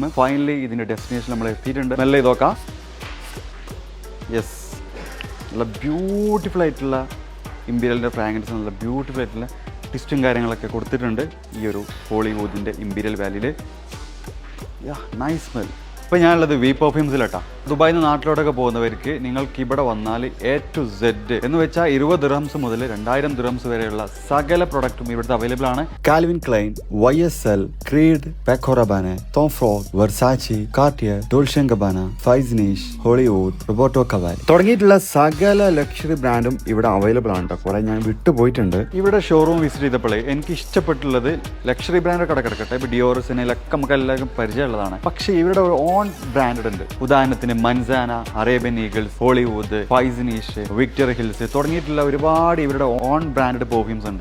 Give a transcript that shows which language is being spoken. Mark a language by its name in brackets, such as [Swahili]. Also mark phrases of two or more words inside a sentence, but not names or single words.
[Malayalam] ഫൈനലി ഇതിൻ്റെ ഡെസ്റ്റിനേഷൻ നമ്മൾ എത്തിയിട്ടുണ്ട്. നല്ല ഇതൊക്കെ യെസ്, നല്ല ബ്യൂട്ടിഫുൾ ആയിട്ടുള്ള ഇമ്പീരിയലിൻ്റെ ഫ്രാഗ്രൻസ്, നല്ല ബ്യൂട്ടിഫുൾ ആയിട്ടുള്ള ടിസ്റ്റും കാര്യങ്ങളൊക്കെ കൊടുത്തിട്ടുണ്ട് ഈ ഒരു ഹോളിവുഡിൻ്റെ ഇമ്പീരിയൽ വാലിയിൽ. [English] nice smell. [Malayalam] ഇപ്പോൾ ഞാനുള്ളത് വി പെർഫ്യൂംസിലാട്ടാ. ദുബായിൽ നിന്ന് നാട്ടിലോട്ടൊക്കെ പോകുന്നവർക്ക് നിങ്ങൾക്ക് ഇവിടെ വന്നാൽ [English] A to Z [Malayalam] എന്ന് വെച്ചാൽ 20 ദിർഹംസ് മുതൽ 2000 ദിർഹംസ് വരെയുള്ള സകല പ്രൊഡക്റ്റും ഇവിടുത്തെ അവൈലബിൾ ആണ്. കാൽവിൻ ക്ലൈൻ, YSL, ക്രീഡ്, Paco Rabanne, Tom Ford, Versace, Cartier, Dolce & Gabbana, Fizenich, Hollywood, Roberto Cavalli തുടങ്ങിയിട്ടുള്ള സകല ലക്ഷറി ബ്രാൻഡും ഇവിടെ അവൈലബിൾ ആണ് കേട്ടോ. കുറെ ഞാൻ വിട്ടുപോയിട്ടുണ്ട്. ഇവിടെ [English] showroom visit [Malayalam] ചെയ്തപ്പോഴേ എനിക്ക് ഇഷ്ടപ്പെട്ടുള്ളത് [English] luxury brand [Malayalam] കട കിടക്കട്ടെ. ഇപ്പോൾ ഡിയോർ, സിനയിലൊക്കെ നമുക്ക് എല്ലാവർക്കും പരിചയമുള്ളതാണ്. പക്ഷേ ഇവിടെ ഒരു [English] own brand [Malayalam] ഉണ്ട്. ഉദാഹരണത്തിന് മൻസാന, അറേബ്യൻ ഈഗിൾസ്, ഹോളിവുഡ്, ഫൈസിനീഷ്, വിക്ടർ ഹിൽസ് തുടങ്ങിയിട്ടുള്ള ഒരുപാട് ഇവരുടെ [English] own branded perfumes [Malayalam] ഉണ്ട്.